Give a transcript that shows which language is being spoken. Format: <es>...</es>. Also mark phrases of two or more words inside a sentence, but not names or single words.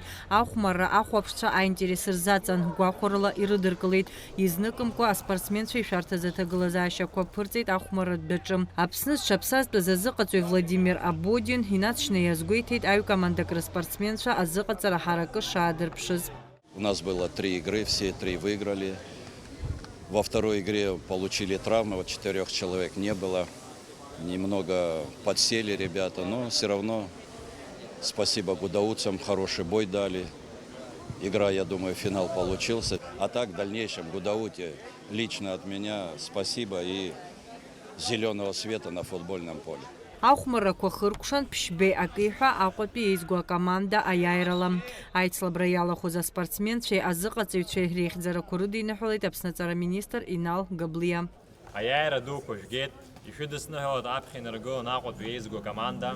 <ab>Ахәмарра ахәаԥшцәа аинтерес сырзаҵан гәахәарыла ирыдыркылеит. Изныкымкәа аспортсменцәа ишәарҭаз аҭагылазаашьақәа ԥырҵеит ахәмарратәаҿы. Аԥсны зҽаԥсазтәыз азыҟаҵаҩ Владимир Абодин инаҵшьны иазгәеиҭеит аҩкомандак рыспортсменцәа азыҟаҵара ҳаракы шаадырԥшыз.</ab> <ru>У нас было 3 игры, все 3 выиграли. Во второй игре получили травмы, вот 4 человек не было. Немного подсели ребята, но все равно спасибо гудауцам, хороший бой дали. Игра, я думаю, финал получился. А так в дальнейшем Гудауте лично от меня спасибо и зеленого света на футбольном поле.</ru> <ab>Ахәмаррақәа хыркәшан Ԥшьбеи акиҳәа Аҟәатәи еизго акоманда аиааирала. Аицлабра иалахәыз аспортсменцәеи азыҟаҵаҩцәеи реихьӡарақәа рыдиныҳәалеит Аԥсныҵара министр Инал Габлиа. Аиааира дуқәа жәгеит, ишәыдысныҳәалоит аԥхьа инаргылон Аҟәатәи еизго команда.</ab>